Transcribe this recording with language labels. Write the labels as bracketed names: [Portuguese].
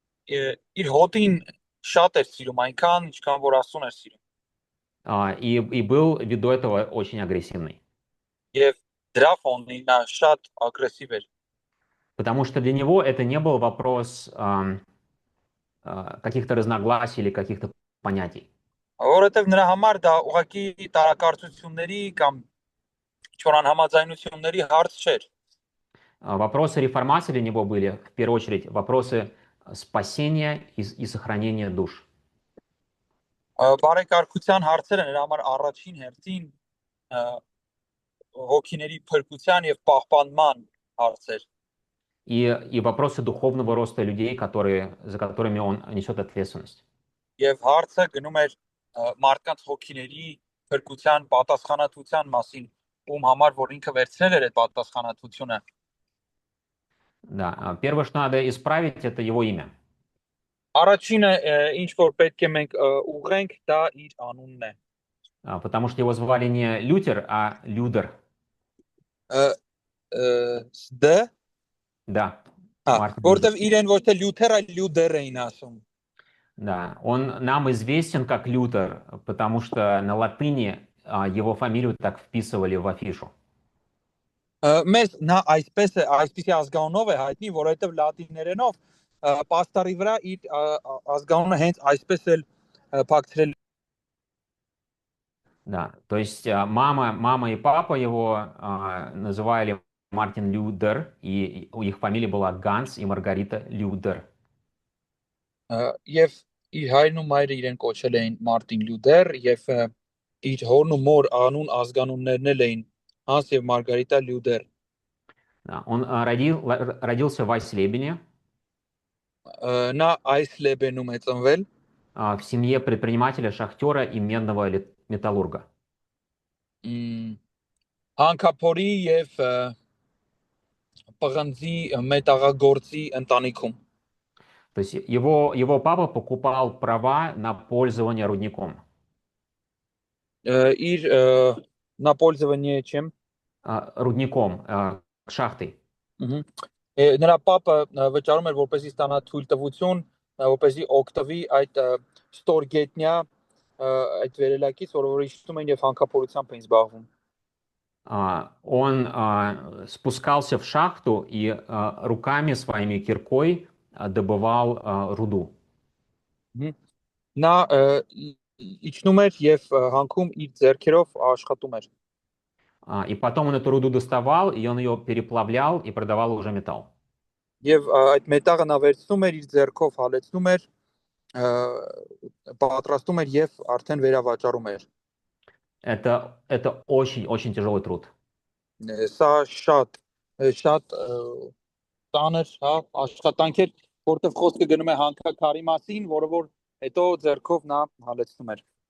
[Armenian] Իր հոտին շատ էր սիրում, այնքան ինչքան որ Աստծուն էր սիրում։ [Russian] И был ввиду этого очень агрессивный. [Armenian] Եվ դրա ֆոնին նա շատ ագրեսիվ էր։ [Russian] Потому что для него это не был вопрос каких-то разногласий или каких-то понятий. [Armenian] Որովհետև нրա համար դա ուղղակի տարակարծությունների կամ չորանհամաձայնությունների հարց չէր։ [Russian] Вопросы реформации для него были, в первую очередь, вопросы спасения и сохранения душ. [Armenian] Բարեկարգության հարցերը նրա համար առաջին հերթին հոգիների փրկության եւ պահպանման հարցեր։ [Russian] И вопросы духовного роста людей, за которыми он несет ответственность. [Armenian] Եվ հարցը գնում էր մարդկանց հոգիների փրկության պատասխանատվության մասին, ում համար որ ինքը վերցնել էր այդ պատասխանատվությունը։ [Russian] Да, первое, что надо исправить, это его имя. [Armenian] Առաջինը ինչ որ պետք է մենք ուղղենք, դա իր անունն է։ [Russian] Потому что его звали не Лютер, а Людер. Դ Да. [Armenian] Որտեվ իրեն ոչ թե Լյութեր, այլ Լյուդեր էին ասում։ [Russian] Да, он нам известен как Лютер, потому что на латыни его фамилию так вписывали в афишу. [Armenian] Մեզ նա այսպեսի ազգանունով է հայտնի, որովհետև լատիներենով պաստարի վրա իր ազգանունը հենց այսպես էլ փակցրել։ [Russian] Да, то есть мама и папа его называли Мартин Лютер, и их фамилия была Ганс и Маргарита Лютер. [Armenian] Եվ իր հայրն ու մայրը իրեն կոչել էին Մարտին Լյուդեր եւ իր հորն ու մոր անուն ազգանուններն էլ էին Հանս եւ Մարգարիտա Լյուդեր։ [Russian] Да, он родился в Айслебене, [Armenian] Նա այս լեբենում է ծնվել [Russian] в семье предпринимателя, шахтера и медного металлурга. [Armenian] Հանքափորի եւ պղնձի մետաղագործի ընտանիքում։ [Russian] То есть его папа покупал права на пользование рудником. [Armenian] Իր նա [Russian] пользование чем Рудником, шахтой. [Armenian] Նրա պապը վճարում էր որպեսզի ստանա թույլտվություն, որպեսզի օգտվի այդ ստորգետնյա այդ վերելակից, որը իջնում են եւ հանքափորությամբ էին զբաղվում։ [Russian] Он спускался в шахту и руками своими киркой добывал руду. [Armenian] Նա իջնում էր եւ հանքում իր ձեռքերով աշխատում էր։ [Russian] И потом он эту руду доставал, и он ее переплавлял и продавал уже металл. [Armenian] Եվ այդ մետաղը նա վերցնում էր իր ձեռքով հալեցնում էր, պատրաստում էր եւ արդեն վերավաճառում էր։ [Russian] Это очень тяжелый труд. [Armenian] Սա շատ տանր, հա, աշխատանք էր, որտեղ խոսքը գնում է հանքաքարի մասին, որը որ հետո ձեռքով նա հալեցնում էր։